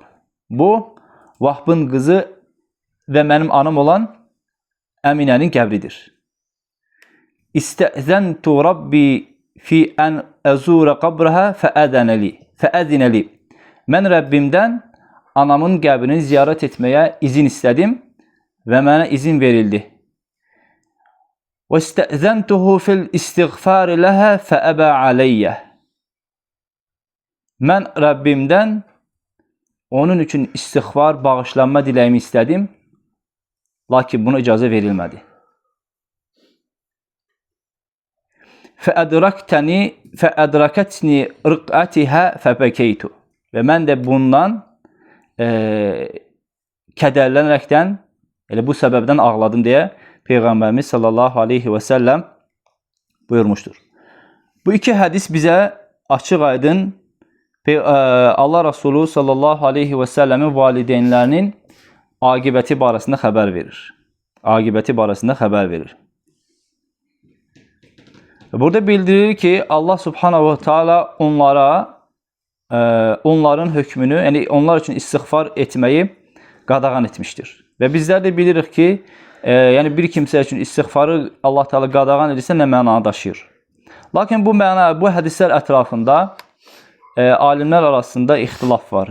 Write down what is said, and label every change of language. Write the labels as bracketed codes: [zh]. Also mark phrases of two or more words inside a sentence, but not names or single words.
[az] Bu, Vahbın qızı və mənim anam olan Əminənin qəbridir. [ar] استأذنت ربي في أن أزور قبرها فأذن لي. [az] Mən Rəbbimdən anamın qəbrini ziyarət etməyə izin istədim və mənə izin verildi. [ar] وَاسْتَأْذَنْتُهُ فِي الْإِسْتِغْفَارِ لَهَا فَأَبَى عَلَيَّ. [az] Mən Rəbbimdən onun üçün istiğfar, bağışlanma diləyimi istədim, lakin buna icazə verilmədi. [ar] فَأَدْرَكَتْنِي رِقْعَتِهَا فَبَكَيْتُ. [az] Və mən də bundan kədərlənərəkdən, elə bu səbəbdən ağladım deyə Peyğəmbərimiz [ar] صلى الله عليه وسلم [az] buyurmuşdur. Bu iki hədis bizə açıq aydın Allah Resulü [ar] صلى الله عليه وسلم [az] valideynlərinin aqibəti barəsində xəbər verir. Aqibəti barəsində xəbər verir. Burada bildirilir ki, Allah [ar] سبحانه وتعالى [az] onların hökmünü, yəni onlar üçün istiğfar etməyi qadağan etmişdir. Və bizlər də bilirik ki, yəni bir kimsə üçün istiğfarı Allah Teala qadağan edirsə nə mənanı daşıyır. Lakin bu hədislər ətrafında alimlər arasında ixtilaf var.